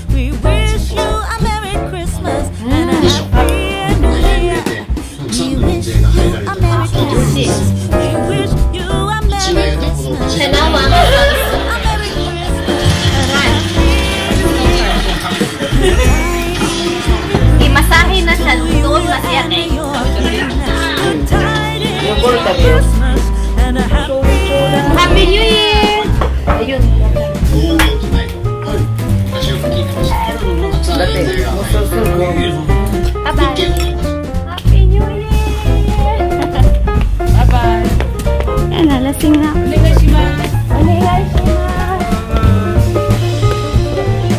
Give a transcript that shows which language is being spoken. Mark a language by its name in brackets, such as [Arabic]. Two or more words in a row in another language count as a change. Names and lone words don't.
[Filipino] Senawang. Imasahe na siya doon masaya eh. [English] Happy New Year! Ayun. Bye-bye. Happy New Year! Bye-bye. [Filipino] Yan, nalasing na. [Japanese] Onegaishimasu. Onegaishimasu.